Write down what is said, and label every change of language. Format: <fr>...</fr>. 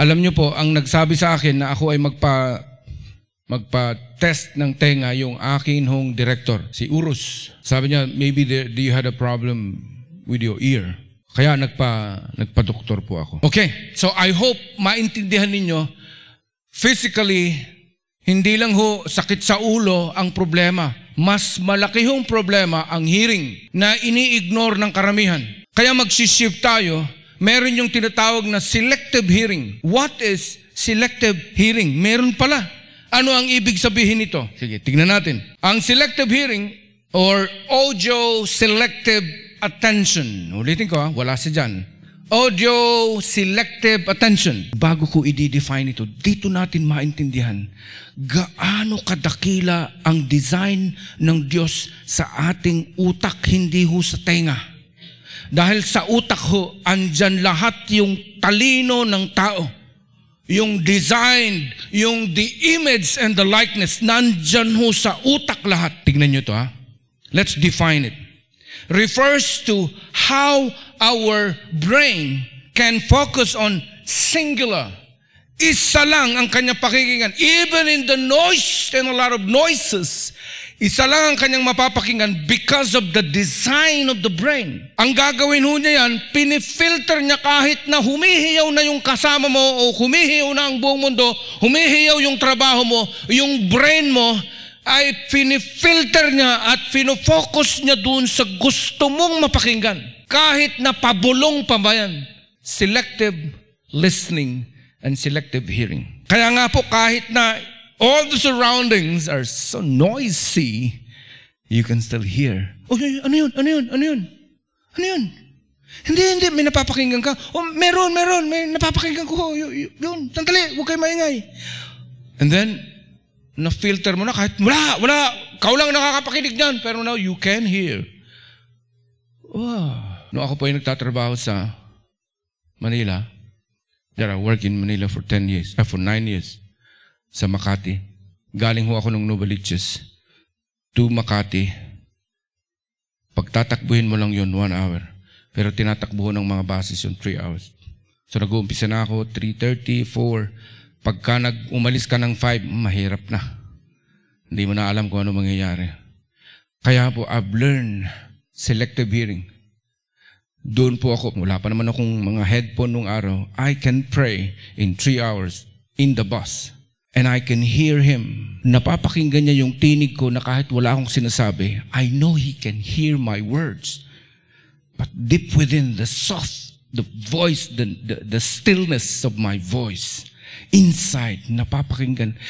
<tl>Alam nyo po, ang nagsabi sa akin na ako ay magpa-test ng tenga yung akin hong director, si Urus. Sabi niya,</tl> <en>maybe do you had a problem with your ear?</en> <tl>Kaya nagpa-doktor po ako.</tl> <en>Okay, so I hope</en> <tl>maintindihan ninyo, physically, hindi lang ho sakit sa ulo ang problema. Mas malaki hong problema ang hearing na ini-ignore ng karamihan. Kaya magsishift tayo, meron yung tinatawag na selective hearing.</tl> <en>What is selective hearing?</en> <tl>Meron pala. Ano ang ibig sabihin nito? Sige, tignan natin. Ang selective hearing or audio selective attention. Ulitin ko wala si dyan. Audio selective attention. Bago ko i-define ito, dito natin maintindihan gaano kadakila ang design ng Diyos sa ating utak, hindi ho sa tenga. Dahil sa utak ho, andyan lahat yung talino ng tao. Yung design, yung</tl> <en>the image and the likeness,</en> <tl>nandyan ho sa utak lahat. Tignan nyo to</tl> <en>Let's define it. Refers to how our brain can focus on singular.</en> <tl>Isa lang ang kanyang pakikinggan.</tl> <en>Even in the noise and a lot of noises,</en> <tl>isa lang ang kanyang mapapakinggan</tl> <en>because of the design of the brain.</en> <tl>Ang gagawin ho niya yan, pinifilter niya kahit na humihiyaw na yung kasama mo o humihiyaw na ang buong mundo, humihiyaw yung trabaho mo, yung brain mo, ay pinifilter niya at pinofocus niya doon sa gusto mong mapakinggan. Kahit na pabulong pa ba yan.</tl> <en>Selective listening and selective hearing.</en> <tl>Kaya nga po, kahit na</tl> <en>all the surroundings are so noisy, you can still hear.</en> <tl>Oh, ano yun? Ano yun? Ano yun? Ano yun? Hindi, may napapakinggan ka. Oh, meron, may napapakinggan ko. Yun, sandali, huwag kayo maingay.</tl> <en>And then,</en> <tl>na-filter mo na kahit wala, ikaw lang nakakapakinig dyan. Pero</tl> <en>now, you can hear. Wow.</en> <tl>No, ako po yung nagtatrabaho sa Manila.</tl> <en>I worked in Manila for 9 years.</en> <tl>Sa Makati. Galing ho ako ng Novaliches to Makati. Pagtatakbuhin mo lang yun, 1 hour. Pero tinatakbo ng mga buses yun, 3 hours. So nag-uumpisa na ako, 3:30, 4. Pagka umalis ka ng 5, mahirap na. Hindi mo na alam kung ano mangyayari. Kaya po,</tl> <en>I've learned selective hearing.</en> <tl>Doon po ako, wala pa naman akong mga headphone nung araw.</tl> <en>I can pray in 3 hours in the bus. And I can hear Him.</en> <tl>Napapakinggan niya yung tinig ko na kahit wala akong sinasabi,</tl> <en>I know He can hear my words. But deep within the soft, the voice, the stillness of my voice, inside, napapakinggan.</en>